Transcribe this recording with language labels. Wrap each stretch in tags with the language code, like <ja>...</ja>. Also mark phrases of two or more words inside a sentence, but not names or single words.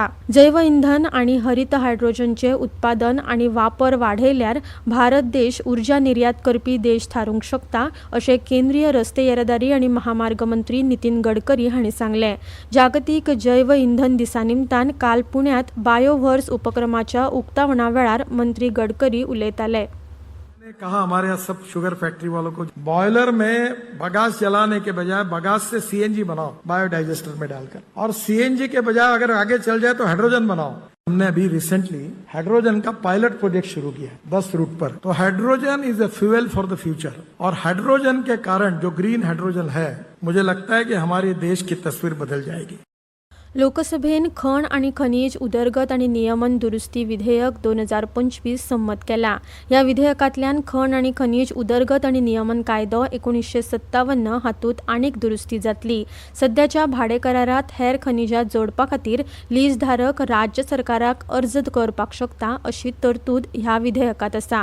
<kok>जैव इंधन आनी हरित हायड्रोजनचे उत्पादन आनी वापर वाडयल्यार भारत देश उर्जा निर्यात करपी देश थारूंक शकता अशें केंद्रीय रस्ते येरादारी आनी महामार्ग मंत्री नितीन गडकरी हांणी सांगलें. जागतीक जैव इंधन दिसा निमतान काल पुण्यात बायोवर्स उपक्रमाच्या उक्तावणा वेळार मंत्री गडकरी उलयताले.</kok> <hi>कहा हमारे यहाँ सब</hi> <en>sugar factory</en> <hi>वालों को बॉयलर में बगास जलाने के बजाय बगास से CNG बनाओ बायोडाइजेस्टर में डालकर, और CNG के बजाय अगर आगे चल जाए तो हाइड्रोजन बनाओ. हमने अभी रिसेंटली हाइड्रोजन का</hi> <en>pilot project</en> <hi>शुरू किया है 10 रूट पर. तो</hi> <en>hydrogen is a fuel for the future,</en> <hi>और हाइड्रोजन के कारण जो</hi> <en>green hydrogen</en> <hi>है, मुझे लगता है कि हमारे देश की तस्वीर बदल जाएगी.</hi> <kok>लोकसभेन खण आनी खनिज उदरगत आनी नियमन दुरुस्ती विधेयक 2025 संमत केला. ह्या विधेयकांतल्यान खण आनी खनिज उदरगत आनी नियमन कायदो 1957 हातूंत आनीक दुरुस्ती जातली. सध्याच्या भाडे करारांत हेर खनिजां जोडपा खातीर लीजधारक राज्य सरकाराक अर्ज करपाक शकता अशी तरतूद ह्या विधेयकांत आसा.</kok>